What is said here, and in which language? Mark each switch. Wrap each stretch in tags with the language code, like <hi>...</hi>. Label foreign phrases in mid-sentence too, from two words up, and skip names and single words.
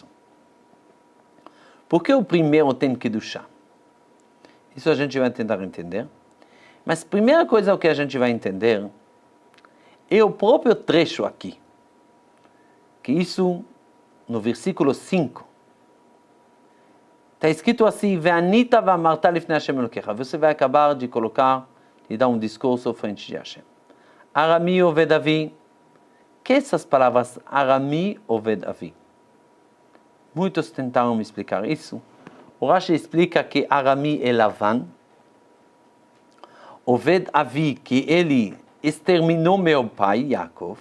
<pt>Por que o primeiro tem que duchar? Isso a gente vai tentar entender. Mas a primeira coisa que a gente vai entender é o próprio trecho aqui. Que isso, no versículo 5, está escrito assim:</pt> <he>וענית ואמרת לפני השם אלקיך.</he> <pt>Você vai acabar de colocar e dar um discurso frente de Hashem.</pt> <he>ארמי אובד אבי.</he> <pt>Que essas palavras</pt> <he>ארמי אובד אבי?</he> <pt>Muitos tentaram me explicar isso. O Rashi explica que Arami é Lavan.</pt> <he>אובד אבי,</he> <pt>que ele exterminou meu pai, Yaakov.</pt>